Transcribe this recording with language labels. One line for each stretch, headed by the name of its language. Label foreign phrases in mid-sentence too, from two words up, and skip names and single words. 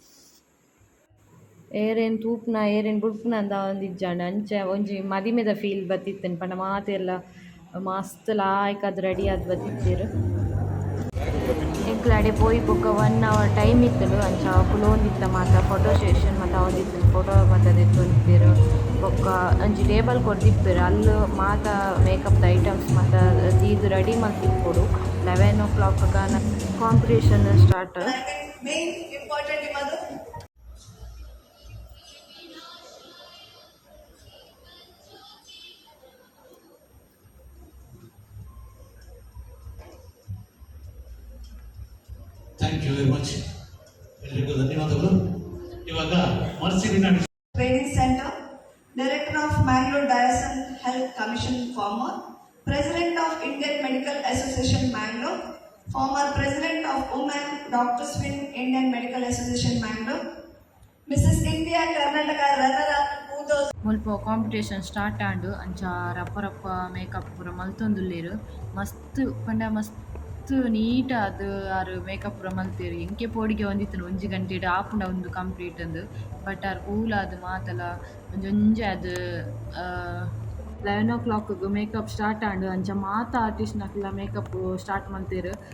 Tulu: ಏರೆನ್ ತೂಪುನ ಏರೆನ್ ಬುಡ್ಪುನ ಅಂದ ಒಂದಿಜ್ಜಾಂಡ್ ಅಂಚ ಒಂಜಿ ಮದಿಮೆದ ಫೀಲ್ ಬತ್ತಿತ್ತೆನ್ ಪಂಡ ಮಾತೆರ್ಲ ಮಸ್ತ್ ಲಾಯ್ಕ್ ಆದ್ ರೆಡಿ ಆದ್ ಬತ್ತಿತ್ತೆರ್ ಎಂಕ್ಲ ಅಡೆ ಪೋಯಿ ಬೊಕ್ಕ 1 hour ಟೈಮ್ ಇತ್ತುಂಡು ಅಂಚ ಕುಲೋಂದಿತ್ತ ಮಾತ
English: photo session
Tulu: ಮಾತ ಅವೊಂದಿತ್ತುಂಡು ಫೋಟೋ ಮಾತ ದೆತ್ತೊಂದಿತ್ತೆರ್ ಬೊಕ್ಕ ಒಂಜಿ ಟೇಬಲ್ ಕೊರ್ದಿಪ್ಪೆರ್ ಅಲ್ಲ್ ಮಾತ ಮೇಕಪ್ದ ಐಟಮ್ಸ್ ಮಾತ ದೀದ್ ರೆಡಿ ಮಲ್ತಿಪ್ಪೊಡು
English: 11 o'clock competition start Thank you very much
Kannada: ಎಲ್ಲರಿಗೂ ಧನ್ಯವಾದಗಳು. ಇವಾಗ ಮರ್ಸಿರಿನ
English: Training centre, Director of Mangalore Diocesan Health Commission, Former President of Indian Medical Association Mangalore, Former President of Women Doctors Wing Indian Medical Association Mangalore, Mrs India Karnataka runner up 2000.
Tulu: ಮುಲ್ಪ
English: competition start
Tulu: ಆಂಡ್ ಅಂಚ ರಪ್ಪ ರಪ್ಪ ಮೇಕಪ್ ಪೂರ ಮಲ್ತೊಂದುಲ್ಲೆರ್ ಮಸ್ತ್ ಪಂಡ ಮಸ್ತ್ ಮಸ್ತ್ ನೀಟ್ ಅದು ಆರು ಮೇಕಪ್ ಪೂರ ಮಲ್ತೆರ್ ಎಂಕೆ ಪೋಡಿಗೆ ಒಂದಿತ್ತುಂಡು ಒಂಜಿ ಗಂಟೆಡ್ ಆಪುಂಡ ಉಂದು ಕಂಪ್ಲೀಟ್ ಅಂದ್ ಬಟ್ ಆರ್ ಕೂಲ್ ಆದ್ ಮಾತಲ ಒಂಜೊಂಜೆ ಅದು
English: 11 o'clock makeup start
Tulu: ಆಂಡ್ ಅಂಚ ಮಾತ ಆರ್ಟಿಸ್ಟ್ನಕ್ಲ
English: makeup start
Tulu: ಮಲ್ತೆರ್